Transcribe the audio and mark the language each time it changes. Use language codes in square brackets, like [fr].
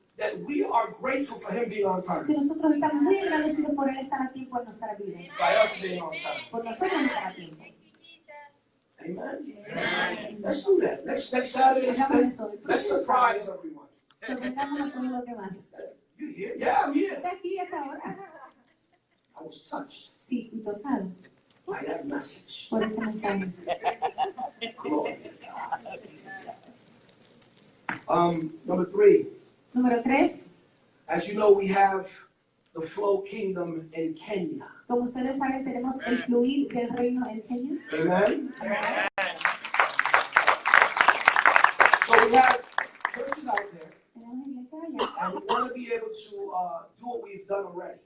[en] that we are grateful for Him being on time. [es] que nosotros estamos muy agradecidos por Él estar a tiempo en nuestra vida. [en] By us being on time. [es] Por nosotros estar a tiempo. [en] Amen. Let's do that. Next Saturday, [es] Hagamos eso. El [en] let's [es] próximo [en] surprise [es] sábado, [en] everyone. [es] sorprendamos a todos los demás. [en] You here? Yeah, I'm here. [es] ¿Está aquí hasta ahora? [en] I was touched [es] Sí, fui tocado [en] by that message. [es] por ese mensaje. [en] Glory to God. Number 3. [es] Número 3. [en] As you know, we have the Flow Kingdom in Kenya. [es] Como ustedes saben, tenemos el fluir del reino en Kenia. [en] Amen. So we have churches out there, [es] Tenemos iglesia allá. [en] and we want to be able to do what we've done already,